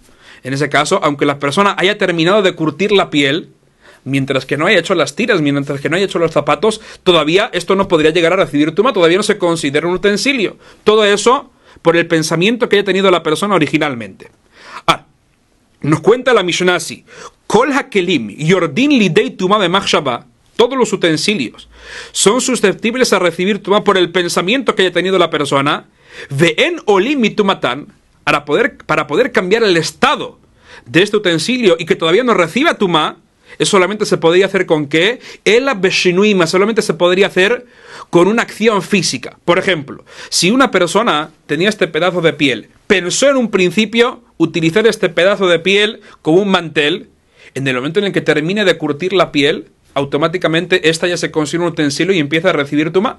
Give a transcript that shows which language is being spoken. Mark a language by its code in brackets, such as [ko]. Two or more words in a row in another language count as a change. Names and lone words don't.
[es] En ese caso, aunque la persona haya terminado de curtir la piel, mientras que no haya hecho las tiras, mientras que no haya hecho los zapatos, todavía esto no podría llegar a recibir tuma, todavía no se considera un utensilio. Todo eso por el pensamiento que haya tenido la persona originalmente. Nos cuenta la Mishnah así, [he] כל הכלים יורדין לידי טומאה במחשבה, [es] todos los utensilios son susceptibles a recibir tuma por el pensamiento que haya tenido la persona, [he] ואין עולין מטומאתן, [es] para poder cambiar el estado de este utensilio y que todavía no reciba tuma. Eso solamente se podría hacer con qué? [he] אלא בשינוי מעשה, [es] solamente se podría hacer con una acción física. Por ejemplo, si una persona tenía este pedazo de piel, pensó en un principio utilizar este pedazo de piel como un mantel, en el momento en el que termine de curtir la piel, automáticamente esta ya se considera un utensilio y empieza a recibir tumá.